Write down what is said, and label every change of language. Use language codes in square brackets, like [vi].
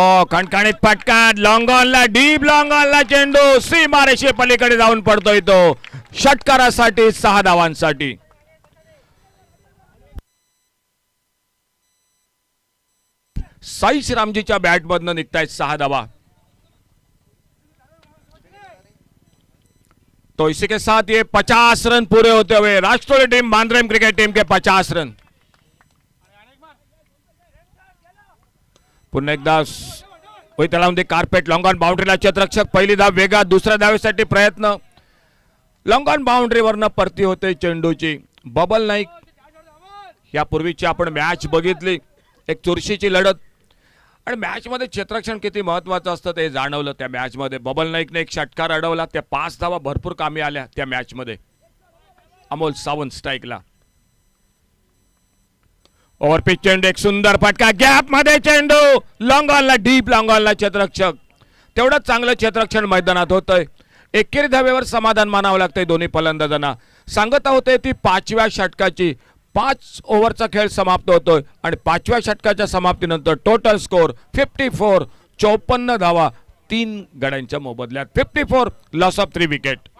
[mr] खणखणीत फटका. Long ऑनला deep long ऑनला चेंडू सीमारेषे पलीकडे जाऊन पडतोय तो. षटकारासाठी 6 धावांसाठी. साई श्रीरामजीच्या बॅट मधनं निघतायत 6 धावा. [hi] तो इसी के साथ ये 50 रन पूरे होते हुए राष्ट्रीय टीम मांद्रेम क्रिकेट टीम के 50 रन. [mr] पुन्हा एकदा त्याला म्हणते कार्पेट. Long on बाउंड्रीला क्षेत्ररक्षक. पहिली धाव वेगात. दुसऱ्या धावेसाठी प्रयत्न. लॉंग ऑन बाउंड्रीवरनं परती होते चेंडूची. बबल नाईक यापूर्वीची आपण मॅच बघितली. एक चुरशीची लढत आणि मॅच मध्ये क्षेत्ररक्षण किती महत्वाचं असतं ते जाणवलं त्या मॅच मध्ये. बबल नाईकने एक षटकार अडवला. त्या 5 धावा भरपूर कामी आल्या त्या मॅच मध्ये. अमोल सावंत स्ट्राईकला. ओव्हरपिच चेंडू. एक सुंदर फटका. गॅप मध्ये चेंडू. Long ऑनला deep long ऑनला क्षेत्ररक्षक. तेवढंच चांगलं क्षेत्ररक्षण मैदानात होतंय. एकेरी धावेवर समाधान मानावं लागतंय दोन्ही फलंदाजांना. सांगत होते ती 5व्या षटकाची. 5 ओव्हरचा खेळ समाप्त होतोय आणि 5व्या षटकाच्या समाप्तीनंतर टोटल स्कोर 54. 54 धावा 3 गड्यांच्या मोबदल्यात. 54 [en] Loss of 3 wicket.